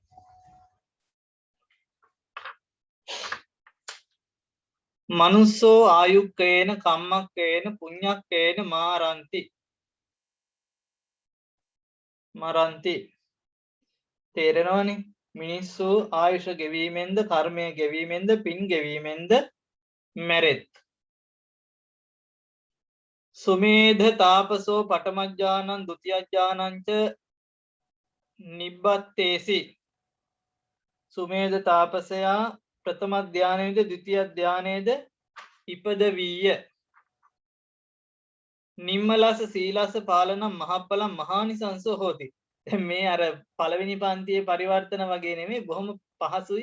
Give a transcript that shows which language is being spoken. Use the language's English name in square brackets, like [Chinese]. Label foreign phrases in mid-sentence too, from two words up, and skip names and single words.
[Pali] මනුස්සෝ ආයුක්කේන කම්මක්කේන පුඤ්ඤක්කේන මාරන්ති මරන්ති. [Sinhala] තේරෙනවනේ. මිනිස්සු ආයුෂ ගෙවීමෙන්ද කර්මය ගෙවීමෙන්ද පින් ගෙවීමෙන්ද මැරෙත්. [Pali] සුමේධ තාපසෝ පඨමඥානං ဒ ුතියඥානං ච නිබ්බත්තේසි. [Sinhala] සුමේධ තාපසයා ප්‍රථම ධානයේද ද්විතීය ධානයේද ඉපදවීය. [Pali] නිම්මලස සීලස පාලනම් මහප්පලම් මහානිසංසෝ හෝති. [Sinhala] මේ අර පළවෙනි පන්තියේ පරිවර්තන වගේ නෙමෙයි, බොහොම පහසුයි.